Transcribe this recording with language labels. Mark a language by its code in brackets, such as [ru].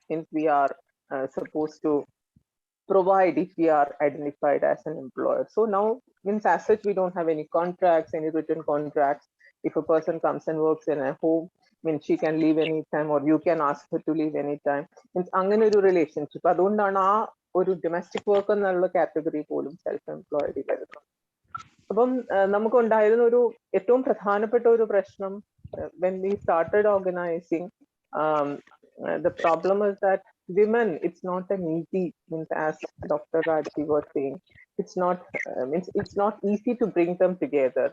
[en] Means we are supposed to provide if we are identified as an employer. So now, means as such, we don't have any contracts, any written contracts. If a person comes and works in a home, means she can leave anytime, or you can ask her to leave anytime. Means [ml] അങ്ങനെ ഒരു [en] relationship. [ml] അതുകൊണ്ടാണ് ആ ഒരു domestic work എന്നുള്ള category പോലും self employed വരുന്നു. അപ്പം നമുക്കുണ്ടായിരുന്ന ഒരു ഏറ്റവും പ്രധാനപ്പെട്ട ഒരു പ്രശ്നം [en] when we started organizing, the problem is that women, it's not an easy, as Dr. Raji was saying, it's not easy to bring them together.